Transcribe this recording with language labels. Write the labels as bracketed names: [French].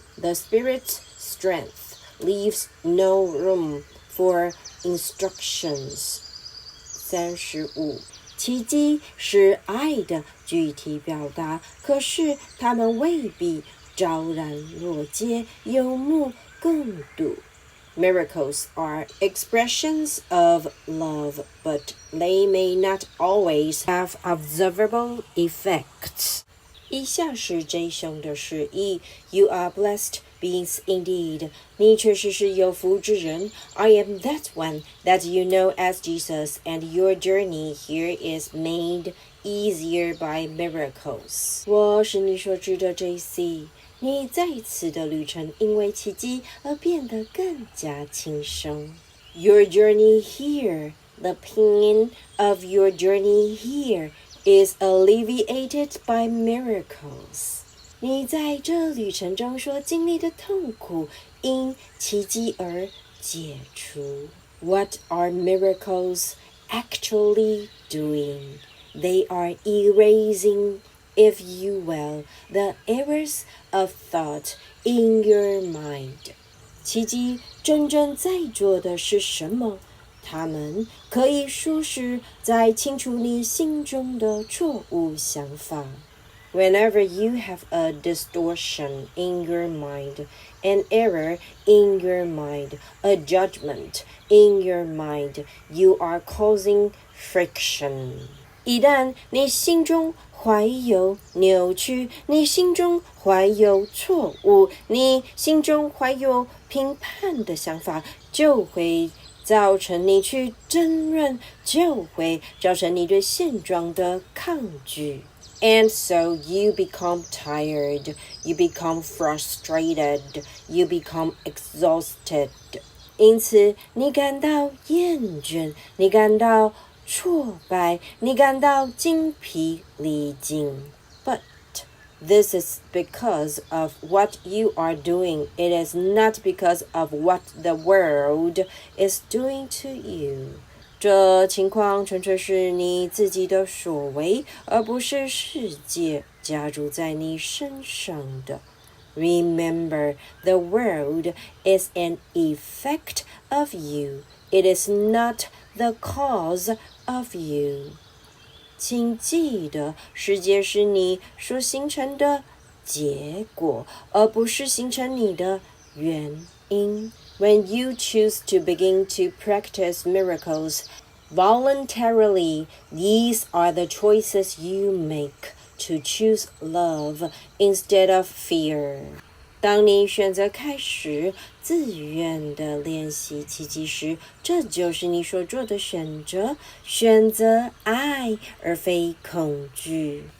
[English] The spirit's strength leaves no room for instructions. [Chinese] 35、奇迹是爱的具体表达，可是它们未必昭然若揭，有目共睹。 [English] Miracles are expressions of love, but they may not always have observable effects. [Chinese] 以下是 J 兄的释义。 [English] You are blessed beings indeed. [Chinese] 你确实是有福之人。 [English] I am that one that you know as Jesus, and your journey here is made easier by miracles. [Chinese] 我是你所知的 JC。你在此的旅程因为奇迹而变得更加轻松。 [English] Your journey here, the pain of your journey here is alleviated by miracles. [Chinese] 你在这旅程中所经历的痛苦因奇迹而解除。 [English] What are miracles actually doing? They are erasing, if you will, the errors of thought in your mind. [Chinese] 奇迹真正在做的是什么？它们可以说是在清除你心中的错误想法。 [English] Whenever you have a distortion in your mind, an error in your mind, a judgment in your mind, you are causing friction. [Chinese] 一旦你心中怀有扭曲，你心中怀有错误，你心中怀有评判的想法，就会造成你去争论，就会造成你对现状的抗拒。 [English] And so you become tired, you become frustrated, you become exhausted. [Chinese] 因此，你感到厌倦，你感到挫败，你感到精疲力尽。 [English] But this is because of what you are doing. It is not because of what the world is doing to you. [Chinese] 这情况纯粹是你自己的所为，而不是世界加诸在你身上的。 [English] Remember, the world is an effect of you. It is not the cause of you. [Chinese] 请记得，世界是你所形成的结果，而不是形成你的原因。 [English] When you choose to begin to practice miracles voluntarily, these are the choices you make to choose love instead of fear. [Chinese] 当你选择开始自愿的练习奇迹时，这就是你所做的选择，选择爱而非恐惧。